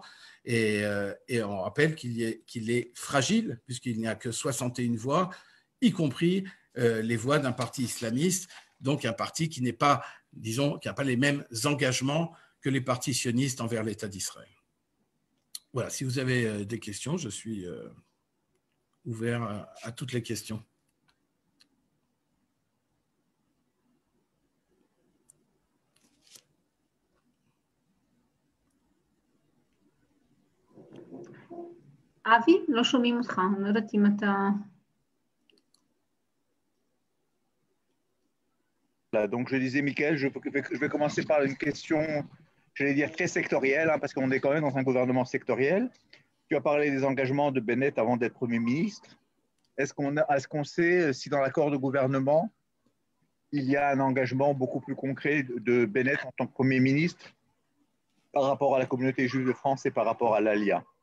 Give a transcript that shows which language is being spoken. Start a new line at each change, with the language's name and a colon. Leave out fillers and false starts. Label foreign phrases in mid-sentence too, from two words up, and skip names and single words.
French: Et on rappelle qu'il est fragile, puisqu'il n'y a que 61 voix, y compris les voix d'un parti islamiste donc un parti qui n'est pas, disons, qui n'a pas les mêmes engagements que les partis sionistes envers l'État d'Israël. Voilà, si vous avez des questions, je suis ouvert à toutes les questions.
Hebrew: אבי, לא שומעים אותך, אני לא יודעת אם אתה...
French: Donc, je disais, Michael, je vais commencer par une question, j'allais dire, très sectorielle, hein, parce qu'on est quand même dans un gouvernement sectoriel. Tu as parlé des engagements de Bennett avant d'être Premier ministre. Est-ce qu'on sait si dans l'accord de gouvernement, il y a un engagement beaucoup plus concret de Bennett en tant que Premier ministre par rapport à la communauté juive de France et par rapport à l'ALIA?